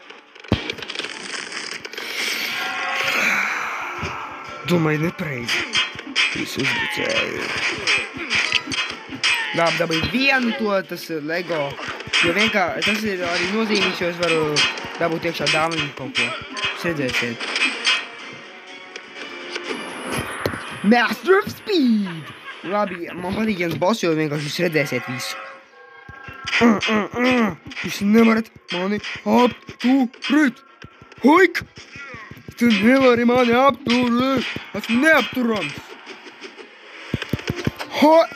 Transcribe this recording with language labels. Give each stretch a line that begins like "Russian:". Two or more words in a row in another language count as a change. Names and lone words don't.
Latvian: Domāju, nepareizi. Visu uzbucēju. Dabūju vienu to, tas Lego. Jo vienkārši, tas ir arī nozīmīgs, jo es varu dabūt iekšā dāvanu kaut ko. Jūs redzēsiet.
English: Master of Speed!
Latvian: Labi, man patīk viens boss, jo vienkārši jūs redzēsiet visu. Jūs nevarat mani apturēt! Hoik! Tu nevari mani apturēt! Esmu neapturams! Ho!